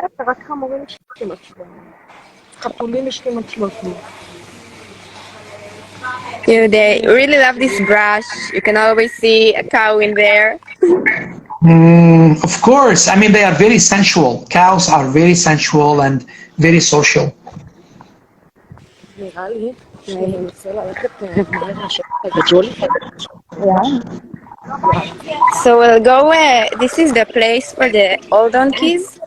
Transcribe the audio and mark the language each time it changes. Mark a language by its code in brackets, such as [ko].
[he] רק חמורים יש כמעט 700. חתולים יש כמעט 300. [en] They really love this brush. You can always see a cow in there. Of course. I mean, they are very sensual. Cows are very sensual and very social. [he] נראה לי שננסה ללכת מהר לשטח הגדול. [en] So we'll go. This is the place for the old donkeys.